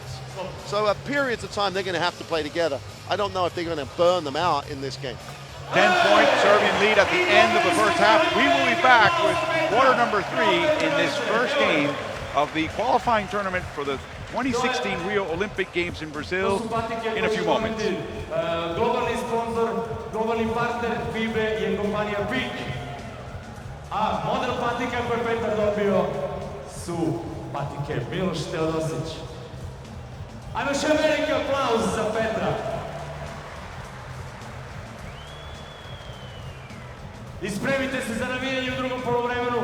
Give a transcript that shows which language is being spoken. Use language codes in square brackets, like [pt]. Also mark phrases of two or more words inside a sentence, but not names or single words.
[en] So periods of time, they're going to have to play together. I don't know if they're going to burn them out in this game. 10-point Serbian lead at the end of the first half. We will be back with quarter number 3 in this first game of the qualifying tournament for the 2016 Rio Olympic Games in Brazil in a few moments. [sr] Globalni sponsor, globalni partner FIBA je kompanija PIK. A model patika koje Petar dobio su patike Miloš Teodosić. Ajmo još veliki aplauz za Petra. I spremite se za navijanje u drugom poluvremenu.